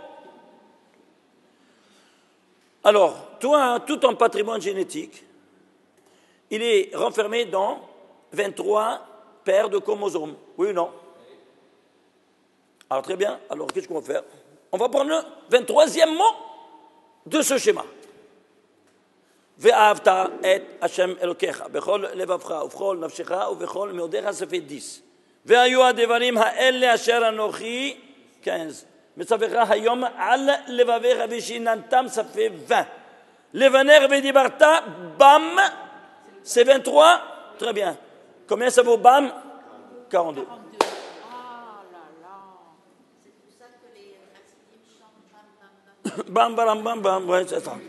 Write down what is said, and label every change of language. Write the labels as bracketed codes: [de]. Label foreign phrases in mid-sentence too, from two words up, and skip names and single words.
[fr] Alors, toi, tout ton patrimoine génétique, il est renfermé dans 23 paires de chromosomes. Oui ou non? Alors, très bien. Alors, qu'est-ce qu'on va faire? On va prendre le 23e mot de ce schéma. [he] ואהבת את ה' אלהיך בכל לבבך ובכל נפשך ובכל מאדך, [fr] ça fait 10. [he] והיו הדברים האלה אשר אנכי, 15. מצוך היום על לבבך ושננתם, [fr] ça fait 20. [he] לבניך ודברת בם, [fr] c'est 23. Très bien. Combien ça vaut bam? 42. 42. Ah là là. C'est pour ça que les chassidim chantent [he] בם בם בם. בם בם בם בם, [fr] ouais, c'est ça.